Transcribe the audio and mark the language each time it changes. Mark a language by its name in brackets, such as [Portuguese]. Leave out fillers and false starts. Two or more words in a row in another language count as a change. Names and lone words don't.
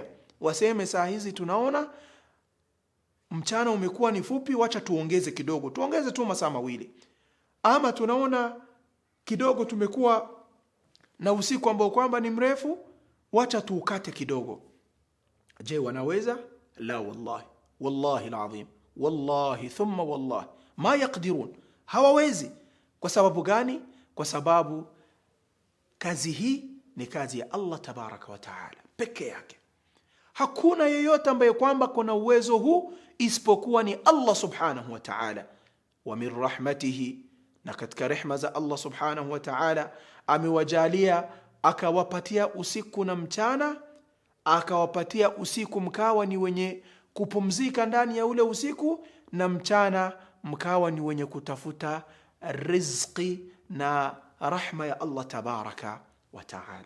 [Swahili] Waseme saa hizi tunaona mchana umekuwa ni fupi, wacha tuongeze kidogo, tuongeze tu masaa mawili. Ama tunaona kidogo tumekuwa na usiku ambao kwamba ni mrefu, wacha tuukate kidogo. Je, wanaweza? [Arabic] لا والله، والله العظيم، والله ثم والله ما يقدرون, hawawezi. [Swahili] Kwa sababu gani? Kwa sababu kazi hii ni kazi ya Allah [Arabic] تبارك وتعالى [Swahili] peke yake. Hakuna yeyote ambaye kwamba kuna uwezo huu isipokuwa ni Allah [Arabic] سبحانه وتعالى. ومن رحمته, [Swahili] na katika rehma za Allah [Arabic] سبحانه وتعالى [Swahili] amewajalia akawapatia usiku na mchana, akawapatia usiku mkawa ni wenye kupumzika ndani ya ule usiku, na mchana mkawa ni wenye kutafuta riziki na rahma ya Allah [Arabic] تبارك وتعالى.